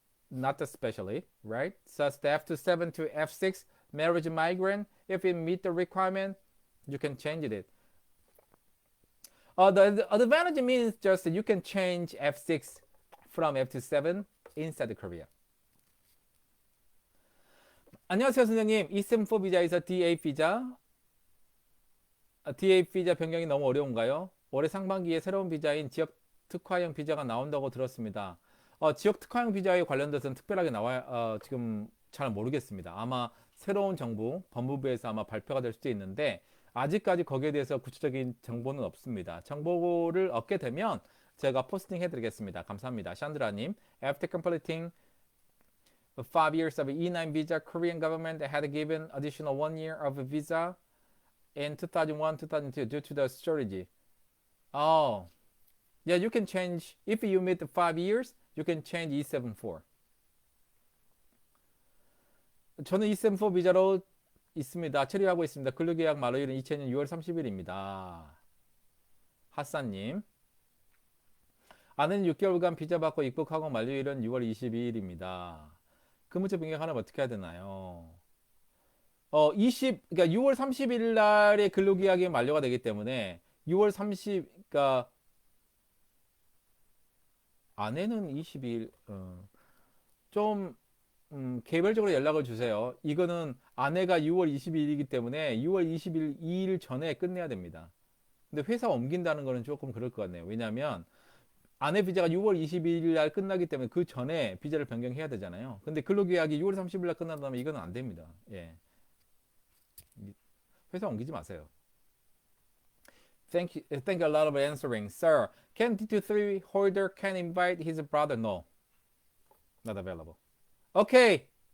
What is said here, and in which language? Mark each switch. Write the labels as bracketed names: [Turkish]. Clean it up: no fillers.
[English] Not especially, right? Such the F27 to F6 marriage migrant, if it meet the requirement, you can change it. The advantage means just you can change F6 from F27 inside Korea. [Korean] 안녕하세요 선생님. E74 비자에서 D8 비자 D8 비자 변경이 너무 어려운가요? 올해 상반기에 새로운 비자인 지역 특화형 비자가 나온다고 들었습니다. 지역 특화형 비자에 관련돼서는 특별하게 지금 잘 모르겠습니다. 아마 새로운 정부, 법무부에서 아마 발표가 될 수도 있는데 아직까지 거기에 대해서 구체적인 정보는 없습니다. 정보를 얻게 되면 제가 포스팅 해드리겠습니다. 감사합니다. [English] 샨드라님, After completing 5 years of E9 visa, Korean government had given additional 1 year of visa in 2001, 2002 due to the shortage. Oh, yeah, you can change. If you meet 5 years, you can change E74. [Korean] 저는 E74 비자로 있습니다. 체류하고 있습니다. 근로계약 만료일은 2000년 6월 30일입니다. 하사님. 아내는 6개월간 비자 받고 입국하고 만료일은 6월 22일입니다. 근무처 변경하려면 어떻게 해야 되나요? 그러니까 6월 30일 날에 근로계약이 만료가 되기 때문에 6월 30, 그러니까 아내는 22일, 좀 개별적으로 연락을 주세요. 이거는 아내가 6월 22일이기 때문에 6월 22일 전에 끝내야 됩니다. 근데 회사 옮긴다는 거는 조금 그럴 것 같네요. 왜냐하면 아내 비자가 6월 22일 날 끝나기 때문에 그 전에 비자를 변경해야 되잖아요. 근데 근로계약이 6월 30일 날 끝난다면 이거는 안 됩니다. 예. 회사 옮기지 마세요. [English] Thank you a lot of answering. Sir, can D23 holder can invite his brother? No. Not available. Okay.